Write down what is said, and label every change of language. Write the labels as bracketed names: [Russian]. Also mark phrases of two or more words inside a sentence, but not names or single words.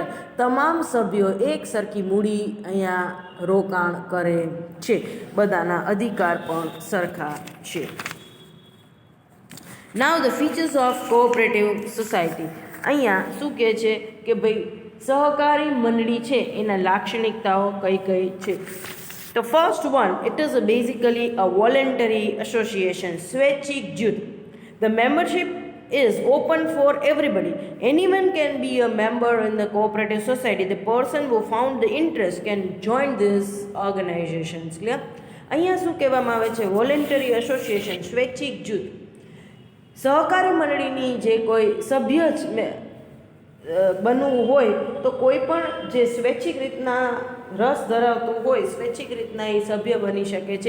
[Gujarati] તમામ સભ્યો એક સરખી મૂડી અહીંયા રોકાણ કરે છે. બધાના અધિકાર પણ સરખા છે. [English] now the features of cooperative society. [Gujarati] અહીંયા શું કહે છે કે ભાઈ સહકારી મંડળી છે એના લાક્ષણિકતાઓ કઈ કઈ છે. [English] The first one, it is basically a voluntary association, સ્વૈચ્છિક જૂથ. The membership is open for everybody. Anyone can be a member in the cooperative society. The person who found the interest can join these organizations. Clear? [Gujarati] અહીંયા શું કહેવામાં આવે છે? [English] voluntary association, [Gujarati] સ્વૈચ્છિક જૂથ. સહકારી મંડળીની જે કોઈ સભ્ય બનવું હોય તો કોઈ પણ જે સ્વૈચ્છિક રીતના રસ ધરાવતું હોય સ્વૈચ્છિક રીતના એ સભ્ય બની શકે છે.